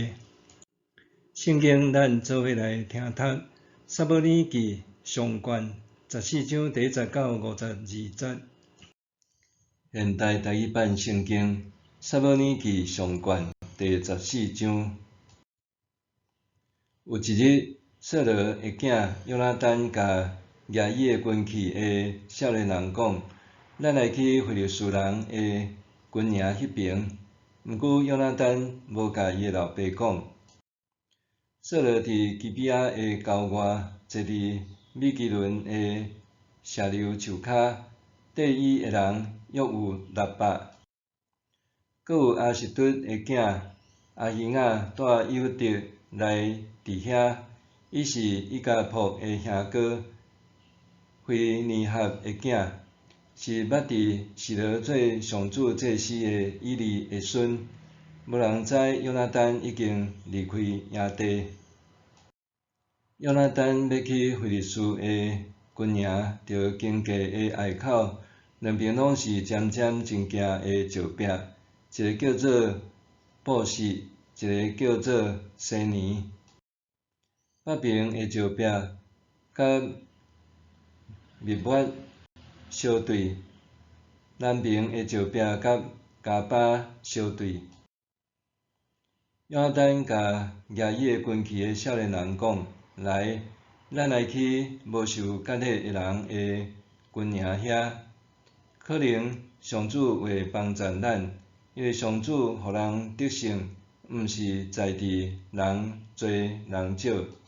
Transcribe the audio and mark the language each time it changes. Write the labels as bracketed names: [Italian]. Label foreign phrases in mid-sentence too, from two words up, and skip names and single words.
[Min Nan Chinese] 圣经咱做伙来听读。撒母耳记上卷14章第19、52节。现代台语版圣经撒母耳记上卷第14章。有一日，扫罗的囝约拿单甲亚伊的军器的少年人讲：“咱来去非利士人的军营迄边。” 毋过约拿单无甲伊的老爸讲。扫罗伫基比亚的郊外，坐伫米基伦的石榴树骹，缀伊的人约有600。阁有阿实突的囝阿希亚带犹得来伫遐，伊是伊家仆的兄哥，非尼哈的囝，是捌伫示罗做上主祭司的以利的孙。无人知约拿单已经离开营地。约拿单要去非利士的军营，着经过的隘口，两边拢是渐渐真惊的石壁，一个叫做布士，一个叫做西尼。北边的石壁甲密抹相对，南边的石壁甲加巴相对。约拿单甲亚伊的军器的少年人讲：“来，咱来去无受割礼的人的军营遐。可能上主会帮助咱，因为上主互人得胜，毋是在伫人多人少。”